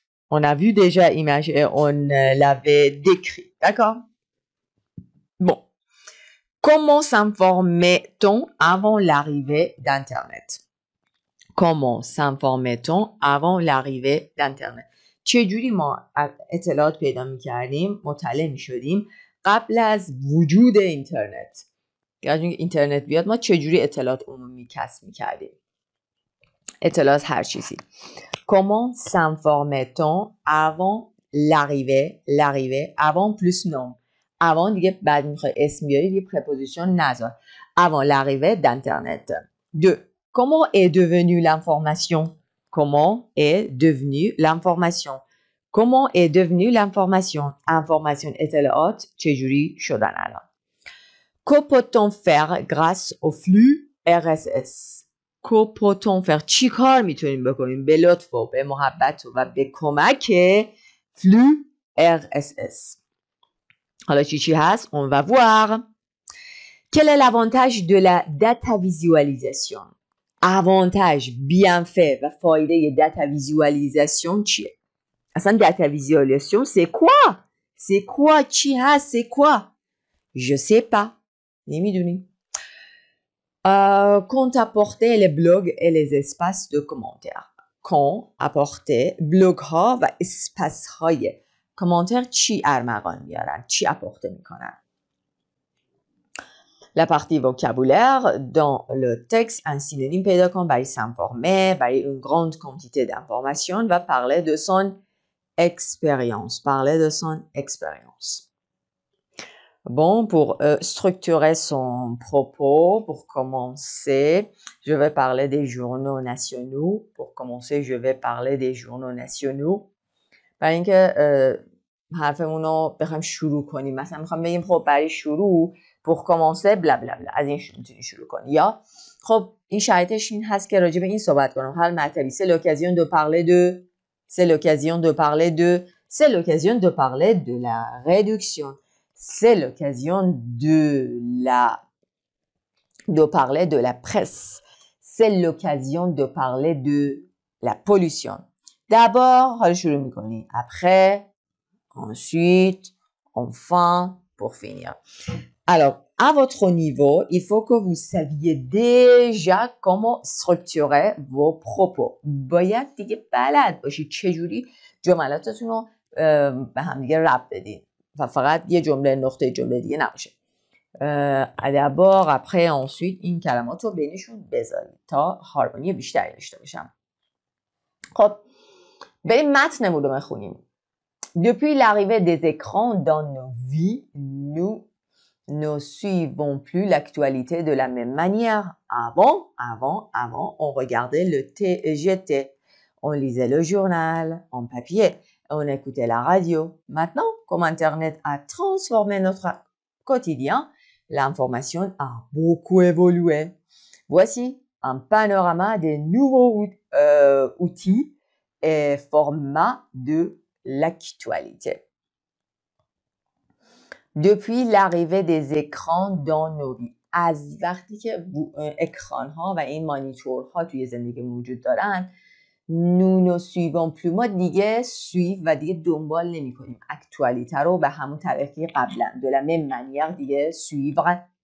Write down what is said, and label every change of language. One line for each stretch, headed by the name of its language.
French: On a vu déjà l'image et on l'avait décrit. D'accord? Bon. Comment s'informait-on avant l'arrivée d'Internet? Comment s'informait-on avant l'arrivée d'Internet?
Persian: چجوری ما اطلاعات پیدا می‌کردیم، مطلع می‌شدیم قبل از وجود اینترنت؟ یعنی اینترنت بیاد ما چجوری اطلاعات عمومی کسب می‌کردیم؟ اطلاعات هر چیزی.
French: Comment s'informait-on avant l'arrivée avant plus non.
Persian: avant دیگه بعد میخوای اسم بیاری دیگه préposition نذار.
French: avant l'arrivée d'internet. 2. Comment est devenue l'information? Comment est devenue l'information? Comment est devenue l'information? Information
Persian: اطلاعات چجوری شدن الان؟
French: Que peut-on faire grâce au flux RSS? Que peut-on faire؟
Persian: چی کار میتونیم بکنیم به لطف و به محبت و به کمک flux RSS؟ حالا چی هست؟
French: On va voir. Quel est l'avantage de la data visualisation? avantage bienfait
Persian: و فایده
French: data visualisation چیه؟ اصلا data visualisation c'est quoi? c'est quoi؟
Persian: چی هست؟
French: c'est quoi? je sais pas.
Persian: نمیدونیم.
French: Quand apporter les blogs et les espaces de commentaires. Quand apporter blog ها و اسپاس های commentaire
Persian: چی ارمغان میارن؟
French: چی apporter میکنن؟ La partie vocabulaire dans le texte un synonyme پیدا کن برای s'informer برای une grande quantité d'informations va parler de son expérience. Parler de son expérience. Bon, pour structurer son propos, pour commencer, je vais parler des journaux nationaux. Pour commencer, je vais parler des journaux nationaux.
Persian: برای اینکه حرفمون رو بخوایم شروع کنیم مثلا میخوام بگیم خب برای شروع pour commencer بلا بلا بلا از این میتونی شروع کنی یا خب این شرایطش این هست که راجع به این صحبت کنم هر مطلبی
French: c'est l'occasion de parler de c'est l'occasion de parler de c'est l'occasion de parler de la réduction. C'est l'occasion de parler de la presse. C'est l'occasion de parler de la pollution.
Persian: D'abord, حالا شروع میکنی.
French: Après, ensuite, enfin, pour finir. Alors, à votre niveau, il faut que vous saviez déjà comment structurer vos propos.
Persian: باید دیگه بلد باشید چجوری جملاتتون رو به هم دیگه ربط بدید. و فقط یه جمله نقطه جمله دیگه نباشه.
French: d'abord, après, ensuite
Persian: این کلمات رو بینشون بذارید تا هارمونی بیشتری داشته باشم. خب بریم متنمون رو بخونیم.
French: Depuis l'arrivée des écrans dans nos vies, nous ne suivons plus l'actualité de la même manière. Avant, on regardait le TGT, on lisait le journal en papier. On écoutait la radio. Maintenant, comme Internet a transformé notre quotidien, l'information a beaucoup évolué. Voici un panorama des nouveaux outils et formats de l'actualité. Depuis l'arrivée des écrans dans nos vies.
Persian: از وقتی که اکران ها و این مانیتورها توی زندگی موجود دارن
French: nous ne suivons plus
Persian: ما دیگه suivre و دیگه دنبال نمی کنیم اکتوالیته رو به همون طریقی قبلا
French: de la même manière
Persian: دیگه suivre